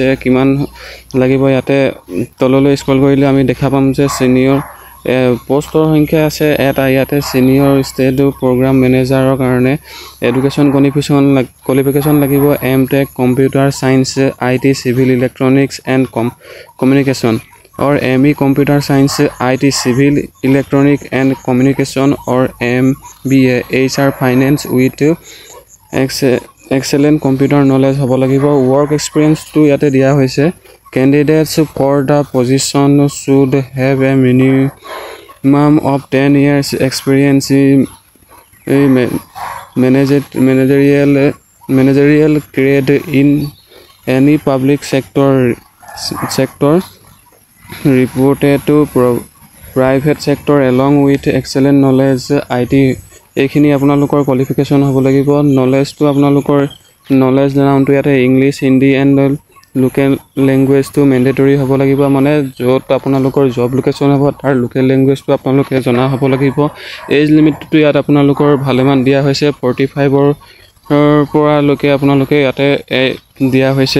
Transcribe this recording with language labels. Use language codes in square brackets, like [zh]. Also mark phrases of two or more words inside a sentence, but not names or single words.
[as] কিমান লাগিব ইয়াতে তললৈ স্ক্ৰল কৰিলে আমি দেখা পাম যে [en] senior post [as] সংখ্যা আছে এটা। [en] ইয়াতে senior state program manager কাৰণে education qualification লাগিব M.Tech computer science IT civil electronics and communication or ME Computer Science IT Civil Electronic and Communication or MBA HR Finance with excellent computer knowledge [as] হ'ব লাগিব। [en] work experience to [as] ইয়াতে দিয়া হৈছে [en] candidates for the position should have a minimum of 10 years experience in managerial grade in any public sector reported to private sector along with excellent knowledge IT। [as] এইখিনি আপোনালোকৰ কোৱালিফিকেশ্যন হ'ব লাগিব। নলেজটো আপোনালোকৰ নলেজ জানাটো ইয়াতে [en] English Hindi and local language [as] মেণ্ডেটৰী হ'ব লাগিব। মানে য'ত আপোনালোকৰ [en] job location [as] হ'ব তাৰ [en] local language [as] আপোনালোকে জনা হ'ব লাগিব। [en] age limit [as] ইয়াত আপোনালোকৰ ভালেমান দিয়া হৈছে 45ৰ পৰালৈকে আপোনালোকে ইয়াতে দিয়া হৈছে।